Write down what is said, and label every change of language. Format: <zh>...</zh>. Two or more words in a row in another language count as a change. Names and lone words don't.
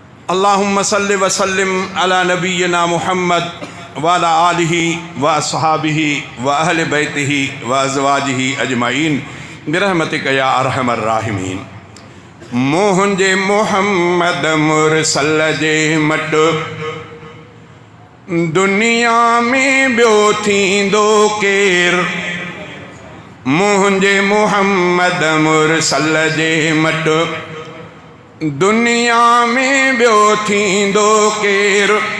<ar>اللهم صل وسلم على نبينا محمد وعلى آله وأصحابه وأهل بيته وأزواجه أجمعين برحمتك يا أرحم الراحمين۔</ar> <sd>منهنجي محمد مرسل جي مٽ دنيا ۾ ٻيو ٿيندو ڪير؟ منهنجي محمد مرسل جي مٽ دنيا ۾ ٻيو ٿيندو ڪير؟</sd>